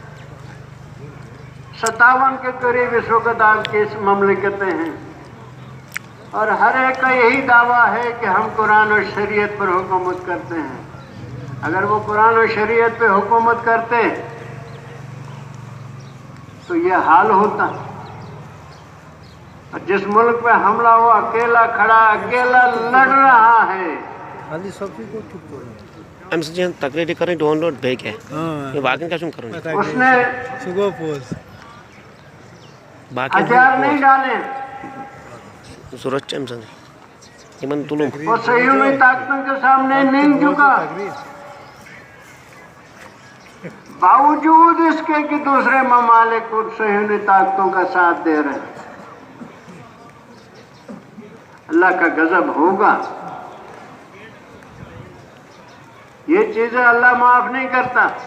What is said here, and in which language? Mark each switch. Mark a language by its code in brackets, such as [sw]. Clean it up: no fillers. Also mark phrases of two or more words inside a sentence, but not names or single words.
[ur] 57 کے قریب اس وقت آپ کی اس مملکتیں ہیں، اور ہر ایک کا یہی دعویٰ ہے کہ ہم قرآن و شریعت پر حکومت کرتے ہیں۔ اگر وہ قرآن و شریعت پہ حکومت کرتے تو یہ حال ہوتا۔ جس ملک پہ حملہ ہوا اکیلا کھڑا، اکیلا لڑ رہا ہے۔ [ks] اَمہِ سۭتۍ چھِ تقریٖری کَرٕنۍ ڈاوُن لوڈ بیٚیہِ کیٛاہ؟ یہِ باقین کیٛاہ چھُم کَرُن؟ [ur] اس نے ہتھیار نہیں ڈالے، [ks] ضرورت چھِ أمۍ سٕنٛزٕے یِمن تُلُم [ur] وہ صہیونی طاقتوں کے سامنے نہیں جھکا، باوجود اس کے کہ دوسرے ممالک ان صہیونی طاقتوں کا ساتھ دے رہے ہیں۔ اللہ کا غضب ہوگا، یہ چیزیں اللہ معاف نہیں کرتا۔